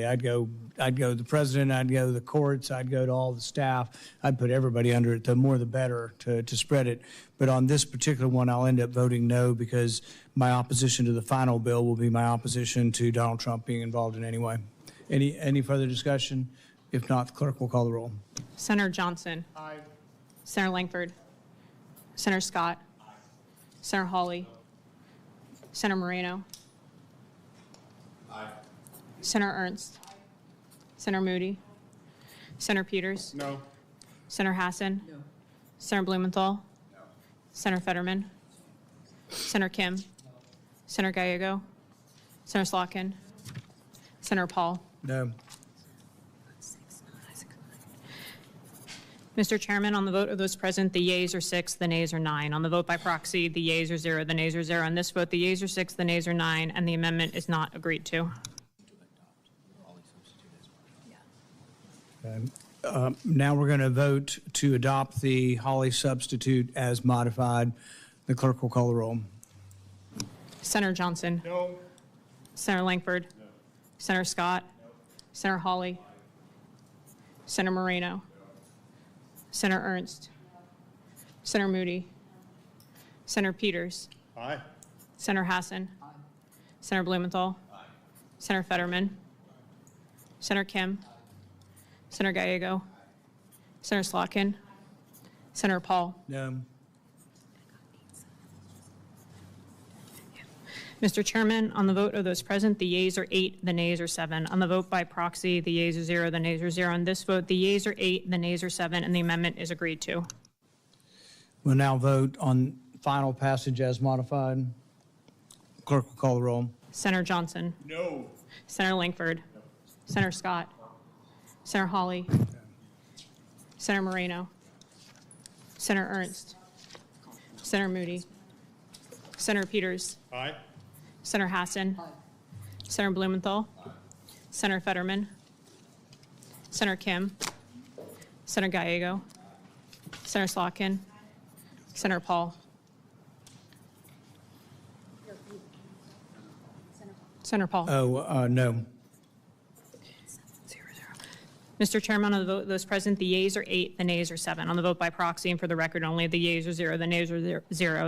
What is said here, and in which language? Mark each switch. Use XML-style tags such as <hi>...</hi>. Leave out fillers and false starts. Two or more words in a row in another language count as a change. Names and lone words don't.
<en>I'd go the president, I'd go the courts, I'd go to all the staff. I'd put everybody under it. The more the better to spread it. But on this particular one, I'll end up voting no because my opposition to the final bill will be my opposition to Donald Trump being involved in any way. Any further discussion? If not, the clerk will call the roll. Senator Johnson. Aye. Senator Langford. Senator Scott. Aye. Senator Hawley. Senator Moreno. Aye. Senator Ernst. Aye. Senator Moody? Senator Peters? No. Senator Hassan? No. Senator Blumenthal? No. Senator Fetterman? Senator Kim? No. Senator Gallego? Senator Slotkin? Senator Paul? No. Mr. Chairman, on the vote of those present, the yeas are 6, the nays are 9. On the vote by proxy, the yeas are 0, the nays are 0. On this vote, the yeas are 6, the nays are 9, and the amendment is not agreed to. Now we're going to vote to adopt the Holly substitute as modified. The clerk will call the roll. Senator Johnson? No. Senator Langford? No. Senator Scott? No. Senator Hawley? Senator Moreno? No. Senator Ernst? Senator Moody? Senator Peters? Aye. Senator Hassan? Aye. Senator Blumenthal? Aye. Senator Fetterman? Senator Kim? Senator Gallego? Senator Slotkin? Senator Paul? No. Mr. Chairman, on the vote of those present, the yeas are 8, the nays are 7. On the vote by proxy, the yeas are 0, the nays are 0. On this vote, the yeas are 8, the nays are 7, and the amendment is agreed to. We'll now vote on final passage as modified. Clerk will call the roll. Senator Johnson? No. Senator Langford? No. Senator Scott? Senator Hawley? No. Senator Moreno? Senator Ernst? Senator Moody? Senator Peters? Aye. Senator Hassan? Aye. Senator Blumenthal? Aye. Senator Fetterman? Senator Kim? Senator Gallego? Senator Slotkin? Senator Paul? Senator Paul? No. Mr. Chairman, on the vote of those present, the yeas are 8, the nays are 7. On the vote by proxy, and for the record only, the yeas are 0, the nays are 0.</en>